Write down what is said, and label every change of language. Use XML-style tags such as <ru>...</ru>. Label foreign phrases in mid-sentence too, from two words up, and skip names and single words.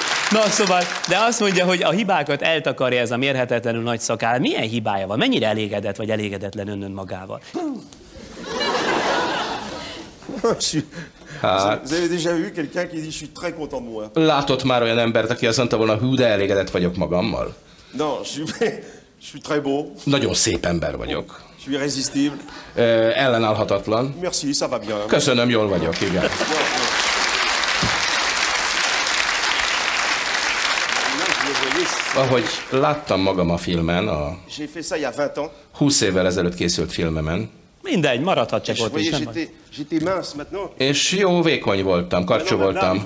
<hu>Na szóval, de azt mondja, hogy a hibákat eltakarja ez a mérhetetlenül nagy szakáll. Milyen hibája van? Mennyire elégedett vagy elégedetlen ön magával? Hát.</hu> <fr>Vous avez déjà vu quelqu'un qui dit je suis très content de moi?</fr> <hu>Látott már olyan embert, aki azt mondta volna, hú, de elégedett vagyok magammal?</hu> <fr>Non, je suis très beau.</fr> <hu>Nagyon szép ember vagyok.</hu> <fr>Je suis irrésistible.</fr> <hu>Ellenállhatatlan.</hu> <fr>Merci, ça va bien.</fr> <hu>Köszönöm, jól vagyok, igen. Ahogy láttam magam a filmen, a 20 évvel ezelőtt készült filmemen, mindegy, maradhat csak ott is, nem? És jó vékony voltam, karcsú voltam.</hu>